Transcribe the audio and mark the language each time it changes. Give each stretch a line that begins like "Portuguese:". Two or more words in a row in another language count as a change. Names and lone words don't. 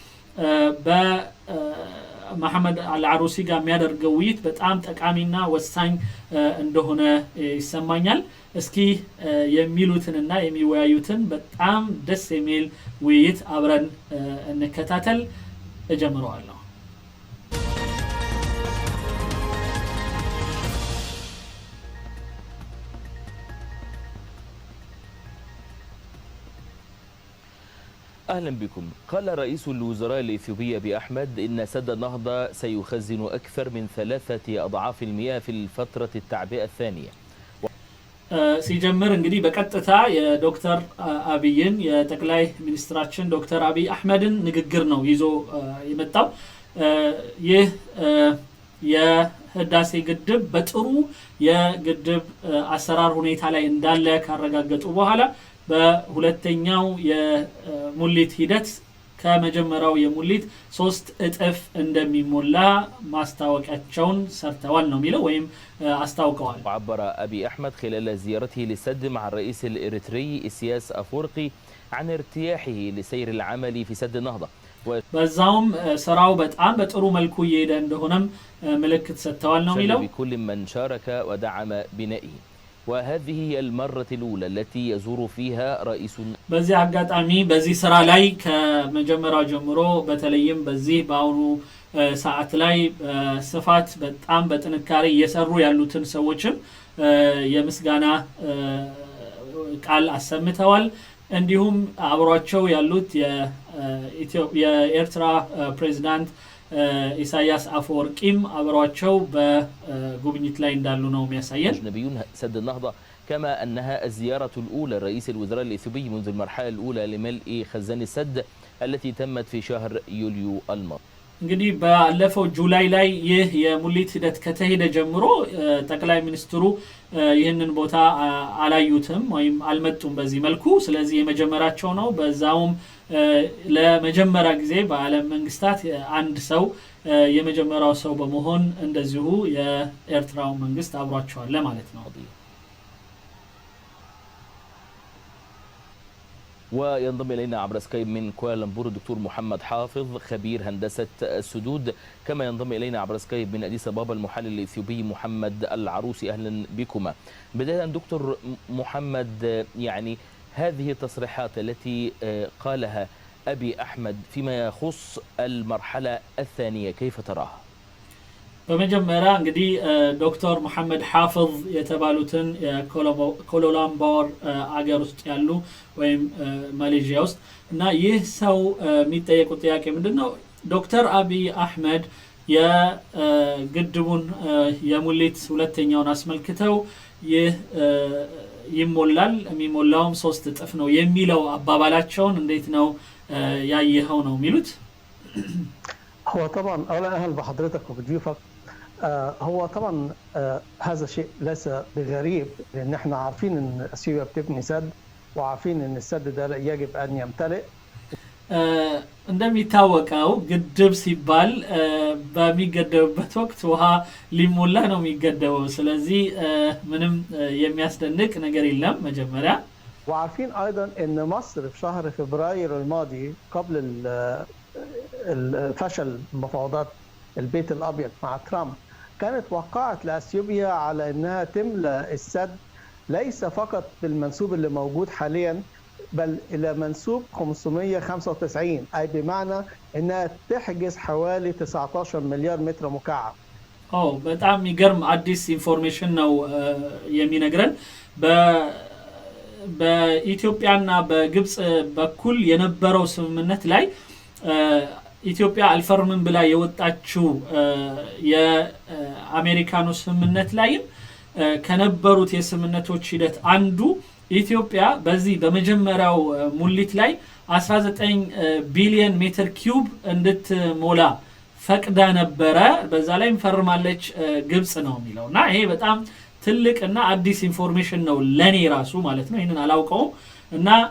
Amharic: በመሐመድ አልዓሩሲ ጋር የሚያደርገው ውይይት በጣም ጠቃሚና ወሳኝ እንደሆነ ይሰማኛል። እስኪ የሚሉትንና የሚወያዩትን በጣም ደስ የሚል ውይይት አብረን እንከታተል። እጀምረዋለሁ።
Arabic: أهلا بكم. قال رئيس الوزراء الإثيوبي أبي أحمد إن سد النهضة سيخزن أكثر من 3 أضعاف المياه في الفترة التعبئة الثانية.
Amharic: ሲጀምር እንግዲህ በቀጥታ የዶክተር አብይን የጠቅላይ ሚኒስትራችን ዶክተር አብይ አህመድን ንግግር ነው ይዞ የመጣው። ይህ የህዳሴ ግድብ በጥሩ የግድብ አሰራር ሁኔታ ላይ እንዳለ ካረጋገጡ በኋላ በሁለተኛው የሙሊት ሂደት ከመጀመሪያው የሙሊት 3 እጥፍ እንደሚሞላ ማስታወቂያቸውን ሰርተዋል ነው የሚለው ወይም አስታውቀዋል።
Arabic: عبر أبي أحمد خلال زيارته للسد مع الرئيس الإريتري إسياس أفورقي عن ارتياحه لسير العمل في سد النهضة.
Amharic: በዛውም ስራው በጣም በጥሩ መልኩ እየሄደ እንደሆነም ምልክት ሰጥተዋል ነው የሚለው።
Arabic: بكل من شارك ودعم بنائه. وهذه هي المرة الأولى التي يزور فيها رئيس
Amharic: በዚህ አጋጣሚ በዚህ ስራ ላይ ከመጀመሪያው ጀምሮ በተለይም በዚህ በአሁኑ ሰዓት ላይ ስፋት በጣም በጥንካሬ እየሰሩ ያሉትን ሰዎችም የምስጋና ቃል አሰምተዋል። እንዲሁም አብሯቸው ያሉት የኤርትራ ፕሬዝዳንት ኢሳያስ አፈወርቂም አብሯቸው በጉብኝት ላይ እንዳሉ ነው የሚያሳየን።
Arabic: أجنبيون سد النهضة كما أنها الزيارة الأولى لرئيس الوزراء الإثيوبي منذ المرحلة الأولى لملء خزان السد التي تمت في شهر يوليو الماضي.
Amharic: እንግዲህ ባለፈው ጁላይ ላይ ይህ የሙሊት ሂደት ከተሄደ ጀምሮ ጠቅላይ ሚኒስትሩ ይህንን ቦታ አላዩትም ወይም አልመጡም በዚህ መልኩ። ስለዚህ የመጀመሪያቸው ነው። በዛውም ለመጀመሪያ ጊዜ በዓለም መንግስታት አንድ ሰው የመጀመሪያው ሰው በመሆን እንደዚሁ የኤርትራው መንግስት አብሯቸዋል ለማለት ነው።
Arabic: وينضم إلينا عبر سكايب من كوالالمبور الدكتور محمد حافظ خبير هندسة السدود، كما ينضم إلينا عبر سكايب من أديس أبابا المحلل الإثيوبي محمد العروسي. أهلا بكما. بداية دكتور محمد، يعني هذه التصريحات التي قالها أبي أحمد فيما يخص المرحلة الثانية كيف تراها؟
Amharic: በመጀመሪያ እንግዲህ ዶክተር መሐመድ ሐፍዝ የተባሉትን ኮላላምባር አገር ውስጥ ያሉ ወይም ማሌዥያ ውስጥ እና ይህ ሰው የሚጠየቁት ጥያቄ ምንድነው? ዶክተር አብይ አህመድ የግድቡን የሙሊት ሁለተኛውን አስመልክተው ይህ ይሞላል የሚሞላውም 3 እጥፍ ነው የሚለው አባባላቸውን እንዴት ነው ያየኸው ነው የሚሉት?
Arabic: هو طبعا اولا اهلا بحضرتك وبضيوفك. هو طبعا هذا شيء ليس بغريب، لان احنا عارفين ان اثيوبيا بتبني سد وعارفين ان السد ده يجب ان يمتلئ.
Amharic: እንደሚታወቀው ግድብ ሲባል በሚገደብበት ወቅት ውሃ ሊሞላ ነው የሚገደበው። ስለዚህ ምንም የሚያስደንቅ ነገር የለም መጀመሪያ።
Arabic: وعارفين ايضا ان مصر في شهر فبراير الماضي قبل الفشل مفاوضات البيت الابيض مع ترامب كانت وقعت لاثيوبيا على انها تملأ السد ليس فقط بالمنسوب اللي موجود حاليا بل الى منسوب 595، اي بمعنى انها تحجز حوالي 19 مليار متر مكعب.
Amharic: በጣም የሚገርም አዲስ ኢንፎርሜሽን ነው የሚነግረን። በኢትዮጵያና በግብጽ በኩል የነበረው ስምምነት ላይ ኢትዮጵያ አልፈርምም ብላ የወጣችው የአሜሪካኑ ስምምነት ላይም ከነበሩት የስምምነቶች ሂደት አንዱ ኢትዮጵያ በዚህ በመጀመሪያው ሙሊት ላይ 19 ቢሊዮን ሜትር ኪዩብ እንድትሞላ ፈቅዳ ነበረ። በዛ ላይም ፈርማለች ግብጽ ነው የሚለውና ይሄ በጣም ትልቅና አዲስ ኢንፎርሜሽን ነው ለኔ ራሱ ማለት ነው። ይሄንን አላውቀውም እና